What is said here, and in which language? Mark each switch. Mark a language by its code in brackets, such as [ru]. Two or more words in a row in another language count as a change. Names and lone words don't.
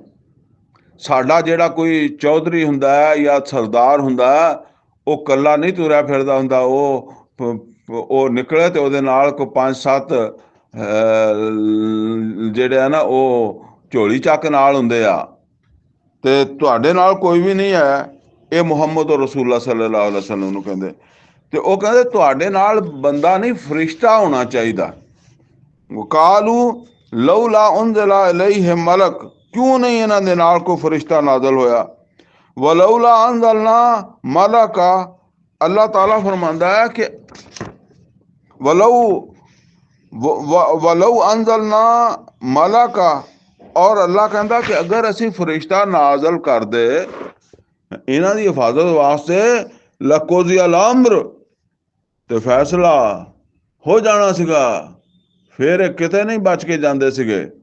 [pa] ਸਾਡਾ ਜਿਹੜਾ ਕੋਈ ਚੌਧਰੀ ਹੁੰਦਾ ਹੈ ਜਾਂ ਸਰਦਾਰ ਹੁੰਦਾ, ਉਹ ਇਕੱਲਾ ਨਹੀਂ ਤੁਰਿਆ ਫਿਰਦਾ ਹੁੰਦਾ, ਉਹ ਨਿਕਲੇ ਤੇ ਉਹਦੇ ਨਾਲ ਕੋਈ 5-7 ਜਿਹੜੇ ਆ ਨਾ ਉਹ ਝੋਲੀ ਚੱਕ ਨਾਲ ਹੁੰਦੇ ਆ। ਤੇ ਤੁਹਾਡੇ ਨਾਲ ਕੋਈ ਵੀ ਨਹੀਂ ਹੈ, ਇਹ ਮੁਹੰਮਦ [ar] رسول الله صلى الله عليه وسلم [pa] ਨੂੰ ਕਹਿੰਦੇ। ਤੇ ਉਹ ਕਹਿੰਦੇ ਤੁਹਾਡੇ ਨਾਲ ਬੰਦਾ ਨਹੀਂ, ਫਰਿਸ਼ਤਾ ਹੋਣਾ ਚਾਹੀਦਾ। [ar] وقالوا لولا أنزل عليه ملك, [pa] ਕਿਉਂ ਨਹੀਂ ਇਹਨਾਂ ਦੇ ਨਾਲ ਕੋਈ ਫਰਿਸ਼ਤਾ ਨਾਜ਼ਲ ਹੋਇਆ। [ar] ولو أنزلنا ملكا, [pa] ਅੱਲਾਹ ਤਾਲਾ ਫਰਮਾਉਂਦਾ ਹੈ ਕਿ [ar] ولو أنزلنا ملكا, [pa] ਔਰ ਅੱਲਾਹ ਕਹਿੰਦਾ ਕਿ ਅਗਰ ਅਸੀਂ ਫਰਿਸ਼ਤਾ ਨਾਜ਼ਲ ਕਰਦੇ ਇਹਨਾਂ ਦੀ ਹਿਫਾਜ਼ਤ ਵਾਸਤੇ, [ar] لقضي الأمر, [pa] ਤੇ ਫੈਸਲਾ ਹੋ ਜਾਣਾ ਸੀਗਾ, ਫਿਰ ਇਹ ਕਿਤੇ ਨਹੀਂ ਬਚ ਕੇ ਜਾਂਦੇ ਸੀਗੇ।